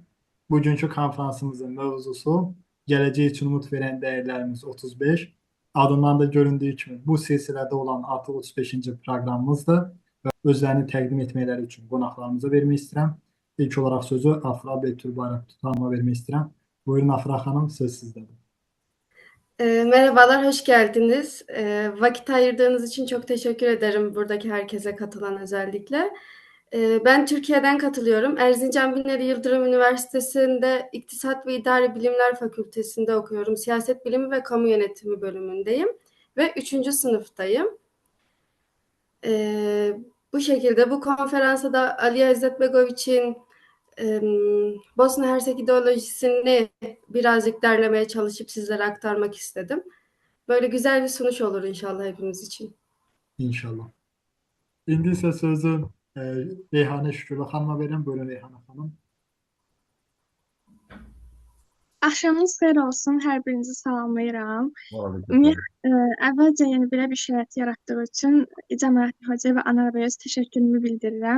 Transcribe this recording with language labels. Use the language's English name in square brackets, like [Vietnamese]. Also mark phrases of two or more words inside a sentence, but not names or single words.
[Azerbaijani] Bugünkü konfransımızın mövzusu Gələcək üçün umut verən dəyərlərimiz 35. Adından da göründüyü kimi bu silsilədə olan artıq 35-ci proqramımızdır və özlərini təqdim etmələri üçün qonaqlarımıza vermək istəyirəm. İlk olaraq sözü Afra Betülbayrak Tutanıma vermək istəyirəm. Buyurun Afra xanım, söz sizdədir. [Turkish] Merhabalar, hoş geldiniz. Vakit ayırdığınız için çok teşekkür ederim buradaki herkese katılan özellikle. Ben Türkiye'den katılıyorum. Erzincan Binali Yıldırım Üniversitesi'nde İktisat ve İdari Bilimler Fakültesi'nde okuyorum. Siyaset Bilimi ve Kamu Yönetimi bölümündeyim ve 3. sınıftayım. Bu şekilde bu konferansa da Aliya İzzetbegoviç'in Bosna Hersek ideolojisini birazcık derlemeye çalışıp sizlere aktarmak istedim. Böyle güzel bir sonuç olur inşallah hepimiz için. İnşallah. [Azerbaijani] İndi isə sözü Reyhanə Şükürlü xanıma verirəm. Buyurun Reyhanə xanım. Axşamınız xeyir olsun. Hər birinizi salamlayıram. Aleyküm. Əvvəlcə yeni belə bir şərait yaratdığı üçün Cəmaləddin Hocaya və Anar bəyə öz təşəkkürümü bildirirəm.